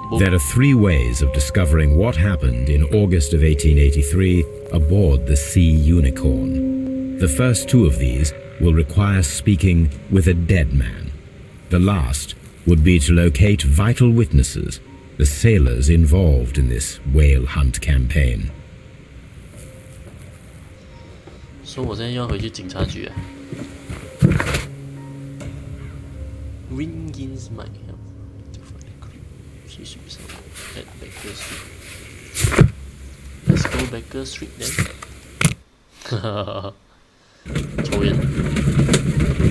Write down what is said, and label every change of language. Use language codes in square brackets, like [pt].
[en] There are 3 ways of discovering what happened in August of 1883 aboard the Sea Unicorn. The first 2 of these will require speaking with a dead man. The last would be to locate vital witnesses, the sailors involved in this whale hunt campaign. [zh] So 我现在要回去警察局啊。 [en] Wiggins might help to find the crew. She should be somewhere at Baker Street. Let's go Baker Street then. [zh] 抽烟。